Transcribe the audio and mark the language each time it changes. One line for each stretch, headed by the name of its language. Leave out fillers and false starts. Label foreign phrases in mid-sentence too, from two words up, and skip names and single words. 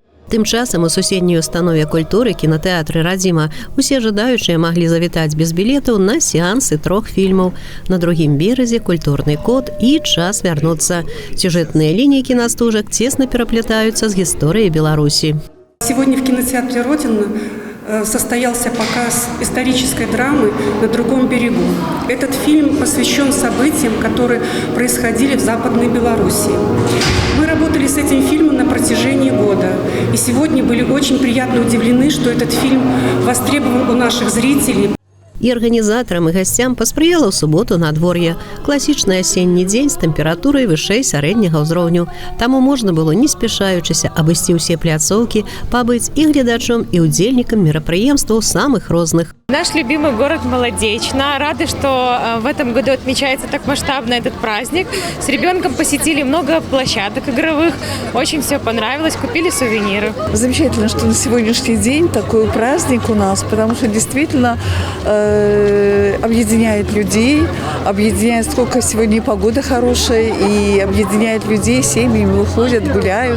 Belarusian: Тым часам у суседняй установе культуры кінотэатры «Радзіма» усе жадаючыя маглі завітаць без білетаў на сеансы 3 фільмаў. На другім беразе культурны код і час вярнуцца. Сюжэтныя лініі кінастужак цесна пераплятаюцца з гісторыяй Беларусі.
Russian: Сегодня в кинотеатре «Родина» состоялся показ исторической драмы «На другом берегу». Этот фильм посвящен событиям, которые происходили в Западной Белоруссии. Мы работали с этим фильмом на протяжении года. И сегодня были очень приятно удивлены, что этот фильм востребован у наших зрителей.
Belarusian: І арганізатарам і гасцям паспрыяла ў суботу надвор'е. Класічны асенні дзень з тэмпературай вышэй сярэдняга ўзроўню. Таму можна было, не спяшаючыся, абысці ўсе пляцоўкі, пабыць і гледачом, і удзельнікам мерапрыемстваў самых розных.
Russian: Наш любимый город Молодечно. Рады, что в этом году отмечается так масштабно этот праздник. С ребенком посетили много площадок игровых. Очень все понравилось, купили сувениры. Замечательно, что на сегодняшний день такой праздник у нас, потому что действительно объединяет людей, объединяет, сколько сегодня и погода хорошая, и объединяет людей, семьями выходят, гуляют.